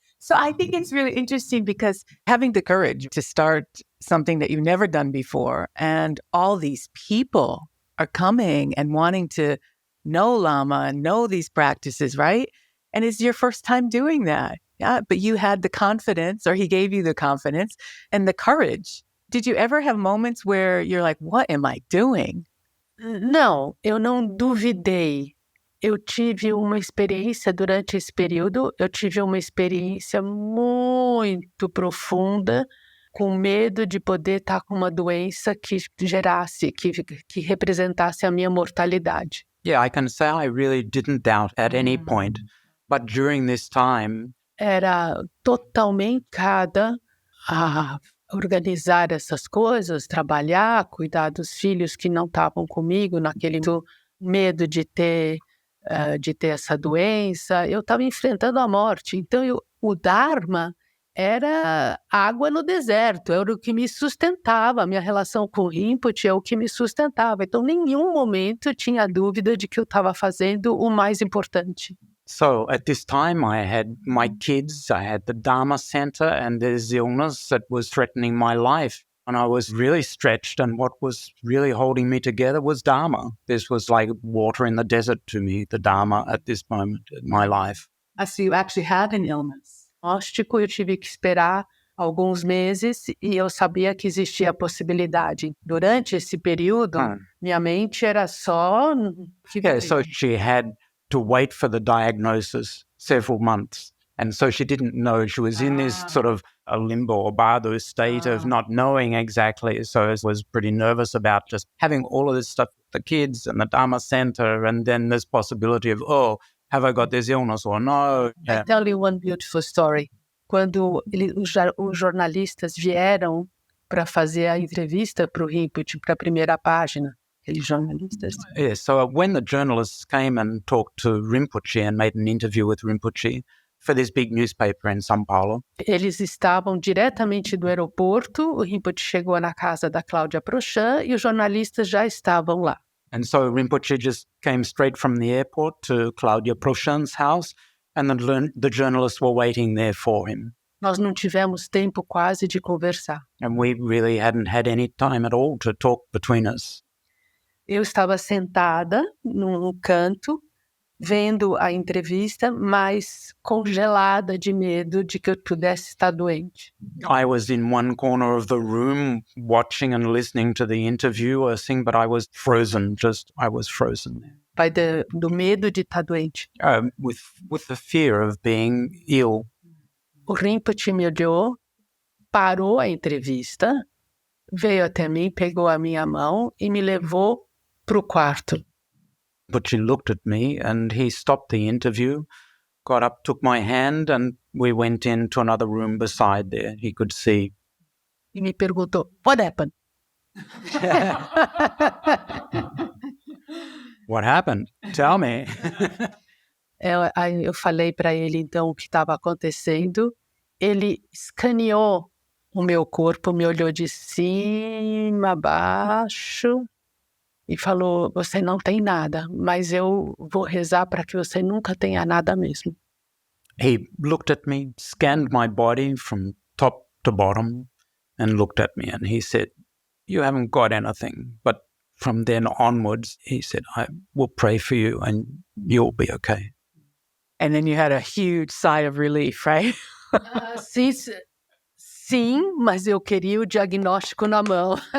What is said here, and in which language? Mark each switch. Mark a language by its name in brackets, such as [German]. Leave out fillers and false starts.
[English] So I think it's really interesting because having the courage to start something that you've never done before, and all these people are coming and wanting to know Lama and know these practices, right? And it's your first time doing that. Yeah, but you had the confidence, or he gave you the confidence and the courage. Did you ever have moments where you're like, what am I doing? [Portuguese] Não, eu não duvidei. Eu tive uma experiência durante esse período, eu tive uma experiência muito profunda, com medo de poder estar com uma doença que gerasse, que representasse a minha mortalidade. [English] Yeah, I can say I really didn't doubt at any point. But during this time, [Portuguese] Era totalmente cada a organizar essas coisas, trabalhar, cuidar dos filhos que não estavam comigo naquele medo de ter essa doença. Eu estava enfrentando a morte. Então, o Dharma era água no deserto, era o que me sustentava. A minha relação com o Rinpoche é o que me sustentava. Então, em nenhum momento eu tinha dúvida de que eu estava fazendo o mais importante. [English] so at this time I had my kids, I had the Dharma Center, and this illness that was threatening my life. And I was really stretched, and what was really holding me together was Dharma. This was like water in the desert to me, the Dharma at this moment in my life. So you actually had an illness. [Portuguese] Diagnóstico, eu tive que esperar alguns meses e eu sabia que existia a possibilidade. Durante esse período, minha mente era só... [English] Yeah, so she had to wait for the diagnosis several months. And so she didn't know. She was in this sort of a limbo or bardo state of not knowing exactly. So I was pretty nervous about just having all of this stuff, the kids and the Dharma Center, and then this possibility of, oh, have I got this illness or no? I tell you one beautiful story. [Portuguese] Quando os jornalistas vieram para fazer a entrevista para o Rinpoche, para a primeira página, aqueles jornalistas. [English] Yeah, so when the journalists came and talked to Rinpoche and made an interview with Rinpoche for this big newspaper in São Paulo. [Portuguese] Eles estavam diretamente do aeroporto, o Rinpoche chegou na casa da Cláudia Prochan e os jornalistas já estavam lá. [English] And so Rinpoche just came straight from the airport to Claudia Prochan's house, and the journalists were waiting there for him. [Portuguese] Nós não tivemos tempo quase de conversar. [English] And we really hadn't had any time at all to talk between us. [Portuguese] Eu estava sentada num canto, vendo a entrevista, mas congelada de medo de que eu pudesse estar doente. [English] I was in one corner of the room watching and listening to the interviewer sing, but I was frozen, I was frozen there. [Portuguese] Vai do medo de estar doente. [English] With the fear of being ill. [Portuguese] O Rinpoche me olhou, parou a entrevista, veio até mim, pegou a minha mão e me levou para o quarto. [English] But she looked at me and he stopped the interview, got up, took my hand, and we went into another room beside there. He could see. [Portuguese] E me perguntou, [English] what happened? What happened? Tell me. [Portuguese] Aí eu falei para ele, então, o que estava acontecendo. Ele escaneou o meu corpo, me olhou de cima a baixo e falou, você não tem nada, mas eu vou rezar para que você nunca tenha nada mesmo. [English] He looked at me, scanned my body from top to bottom, and looked at me and he said, you haven't got anything. But from then onwards, he said, I will pray for you and you'll be okay. And then you had a huge sigh of relief, right? [Portuguese] Sim, mas eu queria o diagnóstico na mão.